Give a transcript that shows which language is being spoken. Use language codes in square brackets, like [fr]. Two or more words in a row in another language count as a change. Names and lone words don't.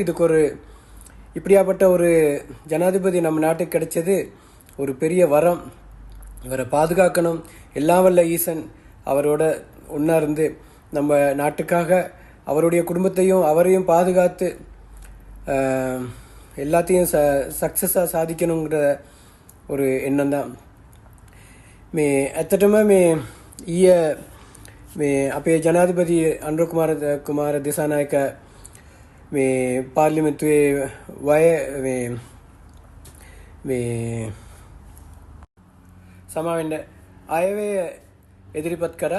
[ta] இதுக்கு ஒரு இப்படியாப்பட்ட ஒரு ஜனாதிபதி நம்ம நாட்டுக்கு கிடைச்சது ஒரு பெரிய வரம். இவரை பாதுகாக்கணும். எல்லாம் வல்ல ஈசன் அவரோட ஒன்றா இருந்து நம்ம நாட்டுக்காக அவருடைய குடும்பத்தையும் அவரையும் பாதுகாத்து எல்லாத்தையும் சக்ஸஸாக சாதிக்கணுங்கிற ஒரு எண்ணம் தான். [si] මේ ඇත්තටම මේ මේ අපේ ජනාධිපති අනුර කුමාර දිසානායක මේ පාර්ලිමේන්තුවේ මේ සමාවෙන්න අයවැය ඉදිරිපත් කරා.